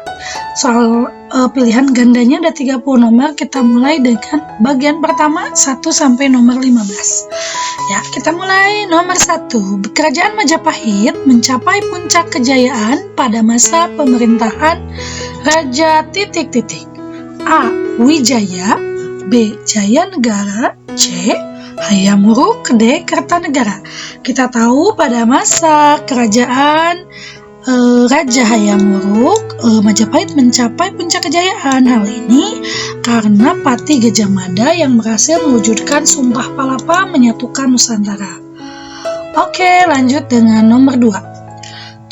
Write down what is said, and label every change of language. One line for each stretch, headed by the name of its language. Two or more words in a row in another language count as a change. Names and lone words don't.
Indonesian: Soal pilihan gandanya ada 30 nomor. Kita mulai dengan bagian pertama 1 sampai nomor 15. Ya, kita mulai. Nomor 1. Kerajaan Majapahit mencapai puncak kejayaan pada masa pemerintahan Raja titik-titik. A. Wijaya, B. Jayanegara, C. Hayam Wuruk, D. Kertanegara. Kita tahu pada masa kerajaan Raja Hayam Wuruk, Majapahit mencapai puncak kejayaan. Hal ini karena Pati Gajah Mada yang berhasil mewujudkan Sumpah Palapa menyatukan Nusantara. Oke, lanjut dengan nomor 2.